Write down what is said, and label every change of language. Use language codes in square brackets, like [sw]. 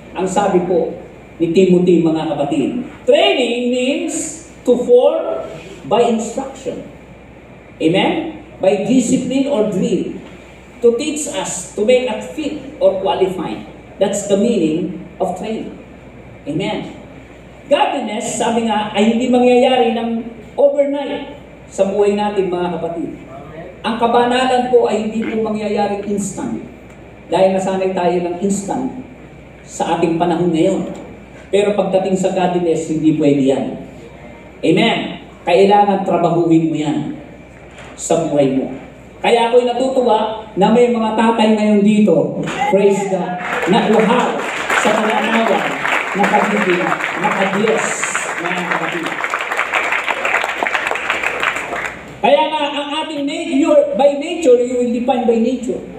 [tl] Ang sabi po ni Timothy, mga kapatid, [en] training means to form by instruction. Amen? By discipline or drill. To teach us, to make us fit or qualified. That's the meaning of training. Amen? [tl] Godliness, sabi nga, ay hindi mangyayari ng overnight sa buhay natin, mga kapatid. Ang kabanalan po ay hindi po mangyayari instant. Dahil nasanay tayo ng instant sa ating panahon ngayon. Pero pagdating sa godliness, hindi pwede yan. Amen? Kailangan trabahuin mo yan sa buhay mo. Kaya ako'y natutuwa na may mga tatay ngayon dito, praise God, na uhaw sa pananawan na pagiging maka-Diyos, mga kapatid. Kaya nga, ang ating [en] by nature, you will define by nature.